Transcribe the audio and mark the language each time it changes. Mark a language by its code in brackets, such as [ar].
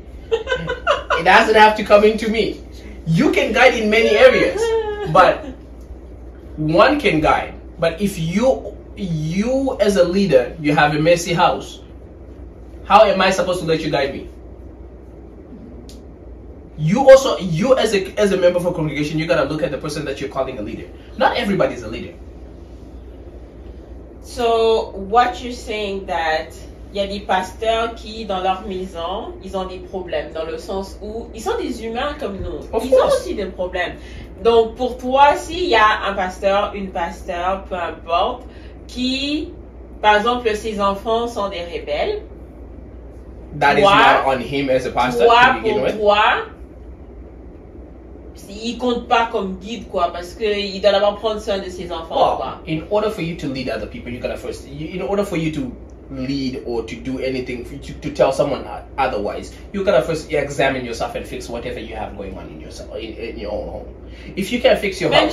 [en] It doesn't have to come into me. You can guide in many areas, but one can guide. But if you as a leader, you have a messy house, how am I supposed to let you guide me? You as a member of a congregation, you gotta look at the person that you're calling a leader. Not everybody's a leader. So what you're saying that [fr] il y a des pasteurs qui dans leur maison, ils ont des problèmes dans le sens où ils sont des humains comme nous. Ils ont aussi des problèmes. Donc pour toi, s'il y a un pasteur, une pasteur, peu importe, qui, par exemple, ses enfants sont des rebelles. [en] That is not on him as a pastor. [fr] Toi, il compte pas comme guide, quoi, parce que il doit d'abord prendre soin de ses enfants, quoi. [en] In order for you to lead other people, you gotta first, in order for you to lead or to do anything, to tell someone otherwise, you gotta first examine yourself and fix whatever you have going on in yourself, in your own home. If you can't fix your house,